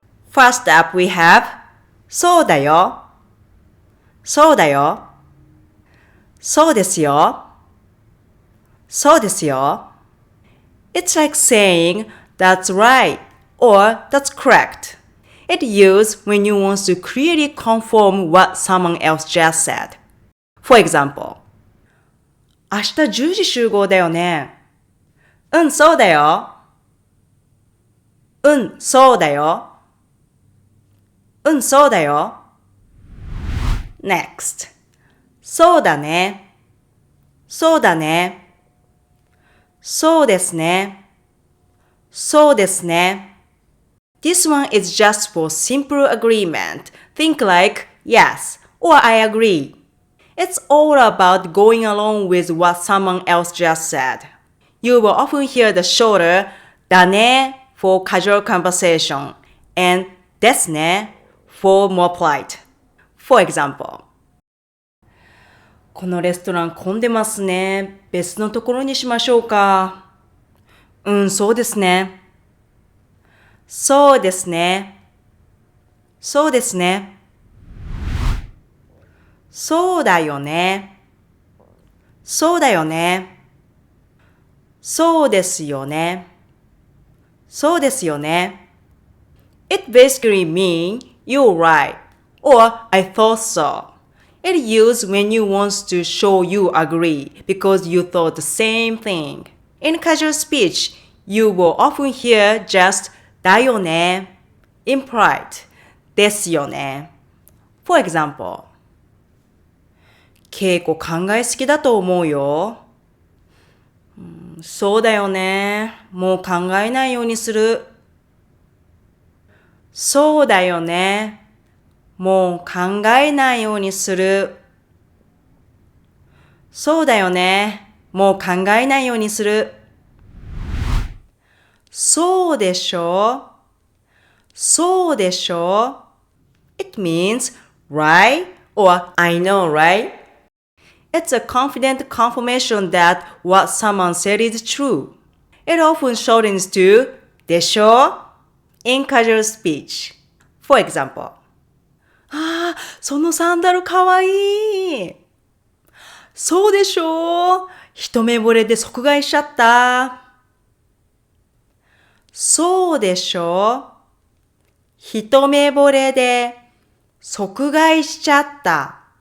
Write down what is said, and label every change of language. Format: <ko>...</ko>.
<en>First up, we have</en> <ja>そうだよ、そうだよ、そうですよ、そうですよ。</ja> <en>It's like saying that's right or that's correct. It's used when you want to clearly confirm what someone else just said. For example,</en> <ja>明日10時集合だよね。うん、そうだよ。うん、そうだよ。うん、そうだよ。</ja> <en>Next.</en> <ja>そうだね。そうだね。そうですね。そうですね。</ja> <en>This one is just for simple agreement. Think like, yes, or I agree. It's all about going along with what someone else just said. You will often hear the shorter だね for casual conversation and ですね for more polite. For example,</en> <ja>このレストラン混んでますね。別のところにしましょうか。うん、そうですね。そうですね。そうですね。そうだよね。そうだよね。そうですよね。そうですよね。</ja> <en>It basically means you're right or I thought so. It's used when you want to show you agree because you thought the same thing. In casual speech, you will often hear just だよね implied ですよね。 For example,</en> <ja>稽古考えすぎだと思うよ。そうだよね。もう考えないようにする。そうだよね。もう考えないようにする。そうだよね。もう考えないようにする。そうでしょ。そうでしょ。</ja> <en>It means right or I know, right? It's a confident confirmation that what someone said is true. It often shortens to でしょ in casual speech. For example,</en> <ja>そのサンダルかわいい。そうでしょ一目惚れで即買いしちゃった。そうでしょ一目惚れで即買いしちゃった。</ja>